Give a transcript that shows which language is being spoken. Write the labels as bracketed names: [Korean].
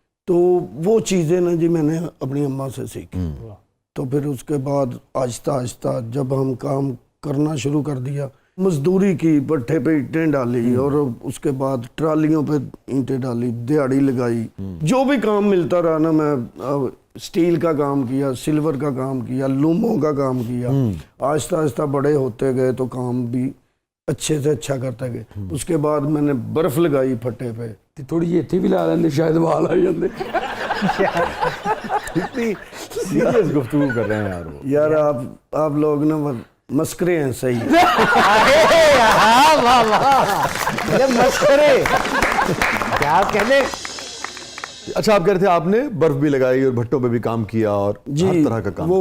[Urdu] تو وہ چیزیں نا جی میں نے اپنی اماں سے سیکھی. تو پھر اس کے بعد آہستہ آہستہ جب ہم کام کرنا شروع کر دیا، مزدوری کی، بٹھے پہ اینٹیں ڈالی اور اس کے بعد ٹرالیوں پہ اینٹیں ڈالی، دیہڑی لگائی، جو بھی کام ملتا رہا نا، میں سٹیل کا کام کیا، سلور کا کام کیا، لوموں کا کام کیا. آہستہ آہستہ بڑے ہوتے گئے تو کام بھی اچھے سے اچھا کرتے گئے. اس کے بعد میں نے برف لگائی پھٹے پہ. [Punjabi] تھوڑی اتنی بھی لا لیندے شاید وال آ جاندے. [Urdu] اتنی سیریس گفتگو کر رہے ہیں یار آپ لوگ نا مسکرے ہیں. صحیح مسکرے کیا کہنے. اچھا، آپ کہہ رہے تھے آپ نے برف بھی لگائی اور بھٹوں پہ بھی کام کیا اور ہر طرح کا کام